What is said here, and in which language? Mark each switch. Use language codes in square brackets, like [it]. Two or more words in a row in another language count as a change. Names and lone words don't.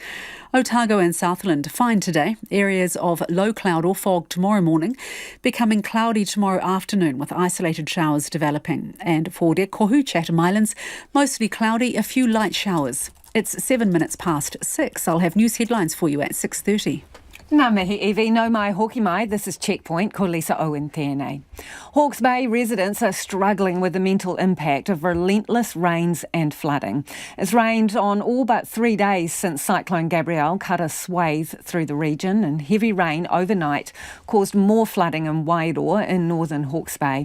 [en] Otago and Southland, fine today. Areas of low cloud or fog tomorrow morning, becoming cloudy tomorrow afternoon with isolated showers developing. And for Te Kohu, Chatham Islands, mostly cloudy, a few light showers. It's 7 minutes past 6. I'll have news headlines for you at 6:30. [mi] Ngā mihi Evie, no mai hoki mai, [en] this is Checkpoint, [mi] ko Lisa Owen tēnei. [en] Hawke's Bay residents are struggling with the mental impact of relentless rains and flooding. It's rained on all but 3 days since Cyclone Gabrielle cut a swathe through the region, and heavy rain overnight caused more flooding in Wairoa in northern Hawke's Bay.